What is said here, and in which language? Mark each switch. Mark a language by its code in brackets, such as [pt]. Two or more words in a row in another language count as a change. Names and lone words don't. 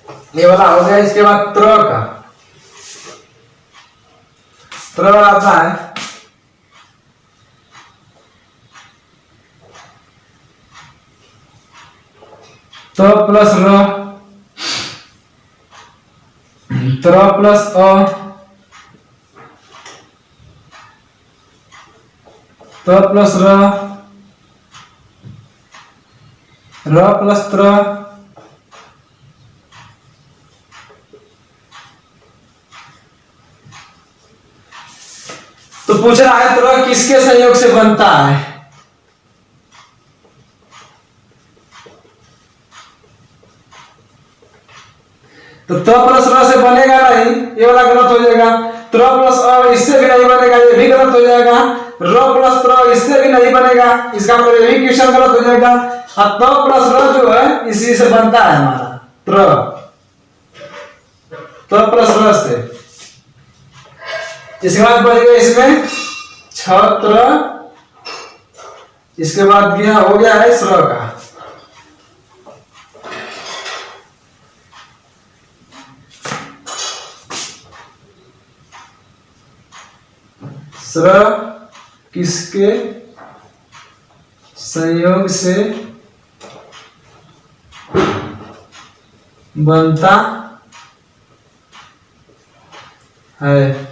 [hi] ये वाला हो गया। इसके बाद त्र का, त्र आता है त प्लस र, त्र प्लस अ, त प्लस र, र प्लस त्र, तो पूछ रहा है त्र किसके संयोग से बनता है? तो त प्लस र से बनेगा नहीं, ये वाला गलत हो जाएगा। त्र प्लस अ इससे भी नहीं बनेगा, ये भी गलत हो जाएगा। र प्लस त्र इससे भी नहीं बनेगा, इसका मतलब ये भी क्वेश्चन गलत हो जाएगा। और त प्लस र जो है इसी से बनता है हमारा त्र, त प्लस र से। इसके बाद बच गया इसमें छत्र, इसके बाद गया हो गया है स्र का। स्र किसके संयोग से बनता है?